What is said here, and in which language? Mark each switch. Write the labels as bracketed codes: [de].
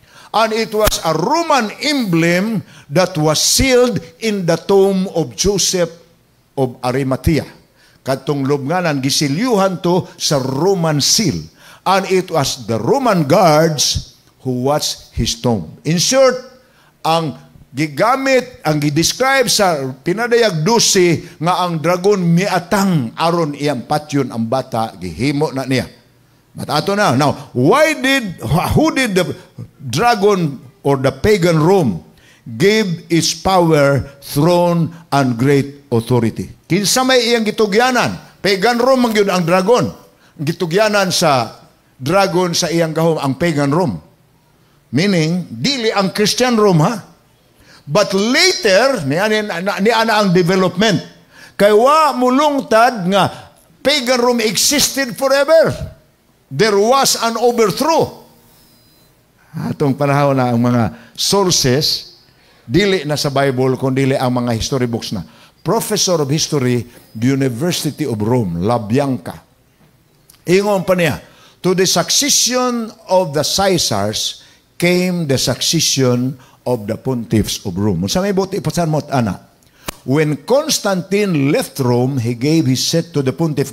[en] And it was a Roman emblem that was sealed in the tomb of Joseph of Arimathea. [ceb] Katong lubnganan, gisilyuhan to sa Roman seal. [en] And it was the Roman guards who watched his tomb. In short, [ceb] ang gigamit, ang gidescribe sa pinadayag 12 nga ang dragon miatang aron iyang patyon ang bata, gihimo na niya. But ato na. [en] Now, who did the dragon or the pagan Rome give its power, throne, and great authority? [ceb] Kinsa may iyang gitugyanan? Pagan Rome man gyud ang dragon. Gitugyanan sa dragon sa iyang gahom ang pagan Rome. Meaning, dili ang Christian Rome ha? [en] But later, [ceb] niana ang development. Kay wa mulungtad nga pagan Rome [en] existed forever. There was an overthrow. [ceb] Atong panahon na ang mga sources, dili na sa Bible, kundi ang mga history books na. [en] Professor of History, University of Rome, LaBianca. [ceb] Ingon pa niya, [en] to the succession of the Caesars came the succession of the pontiffs of Rome. [ceb] Sa may buti, ipasan mo ana. [en] When Constantine left Rome, he gave his seat to the pontiff.